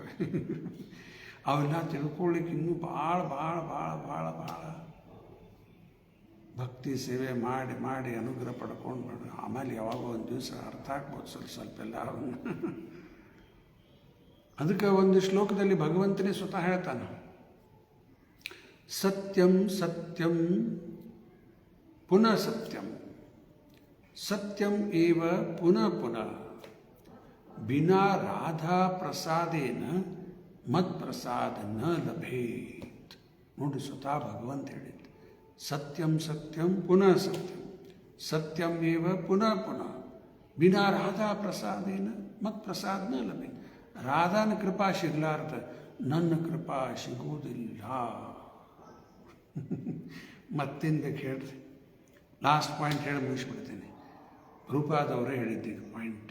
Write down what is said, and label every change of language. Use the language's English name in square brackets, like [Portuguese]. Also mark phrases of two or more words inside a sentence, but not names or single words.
[Kannada] ಅವೆಲ್ಲ ತಿಳ್ಕೊಳ್ಳಿಕ್ಕೆ ಇನ್ನೂ ಭಾಳ ಭಾಳ ಭಾಳ ಭಾಳ ಭಾಳ ಭಕ್ತಿ ಸೇವೆ ಮಾಡಿ ಮಾಡಿ ಅನುಗ್ರಹ ಪಡ್ಕೊಂಡು ಆಮೇಲೆ ಯಾವಾಗ ಒಂದು ದಿವಸ ಅರ್ಥ ಆಗ್ಬೋದು ಸ್ವಲ್ಪ ಎಲ್ಲ. ಅದಕ್ಕೆ ಒಂದು ಶ್ಲೋಕದಲ್ಲಿ ಭಗವಂತನೇ ಸ್ವತಃ ಹೇಳ್ತಾನೆ, [Sanskrit] ಸತ್ಯಂ ಸತ್ಯಂ ಪುನಃ ಸತ್ಯಂ, ಸತ್ಯಂ ಏವ ಪುನಃ ಪುನಃ ಬಿನಾ ರಾಧಾ ಪ್ರಸಾದೇನ ಮತ್ ಪ್ರಸಾದ ನ ಲಭೇತ್. [Kannada] ನೋಡಿ, ಸ್ವತಃ ಭಗವಂತ ಹೇಳಿದ್ದು [Sanskrit] ಸತ್ಯಂ ಸತ್ಯಂ ಪುನಃ ಸತ್ಯಂ, ಸತ್ಯಂ ಏವ ಪುನಃ ಪುನಃ ಬಿನಾ ರಾಧಾ ಪ್ರಸಾದೇನ ಮತ್ ಪ್ರಸಾದ ನ ಲಭೇತ್. [Kannada] ರಾಧಾನ ಕೃಪಾ ಸಿಗ್ಲಾರ್ದ ನನ್ನ ಕೃಪಾ ಸಿಗುವುದಿಲ್ಲ. ಮತ್ತೇನು ಬೇಕು ಹೇಳ್ರಿ? [English] last point [Kannada] ಹೇಳಿ ಮುಗಿಸ್ಬಿಡ್ತೇನೆ. ರೂಪಾದವರೇ ಹೇಳಿದ್ದೀವಿ ಪಾಯಿಂಟ್.